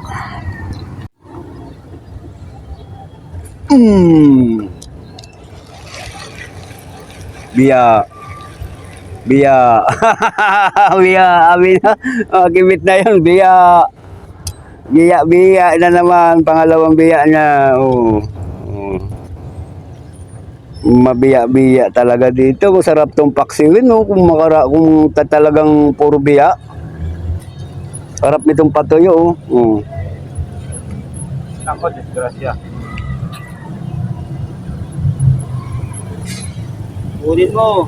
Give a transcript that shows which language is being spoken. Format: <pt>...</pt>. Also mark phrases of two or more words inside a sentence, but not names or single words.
<tl>Biya. Biya. Biya. Amin na. Oh, gimit na yun. Biya. Biya. Biya na naman. Pangalawang biya niya. Oh. Oh. Mabiya-biya talaga dito. Masarap tong paksiwin. No? Kung talagang puro biya. Sarap nitong patuyo. Oh. Oh. Ako, disgrasya. Ulit mo.</tl>